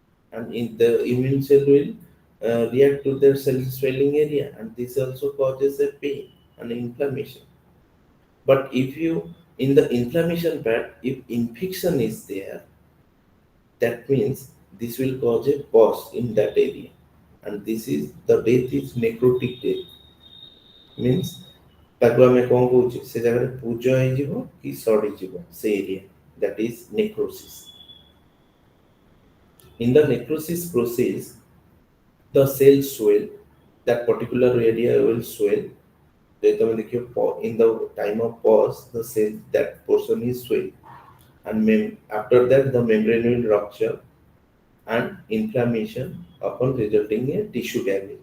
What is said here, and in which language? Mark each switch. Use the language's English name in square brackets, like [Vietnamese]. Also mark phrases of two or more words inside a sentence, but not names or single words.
[English] and in the immune cell will react to their cell swelling area, and this also causes a pain and inflammation. But if you in the inflammation part, if infection is there, that means this will cause a pus in that area, and this is the death is necrotic death. [Odia] Means ତାକୁ ଆମେ କଣ କହୁଛେ ସେ ଜାଗାରେ ପୂଜ ହେଇଯିବ କି ସଢିଯିବ ସେ ଏରିଆ, [English] that is necrosis. In the necrosis process, the cell swell, that particular area will swell. In the time of pause, the cell that portion is swell, and after that the membrane will rupture and inflammation upon resulting in tissue damage.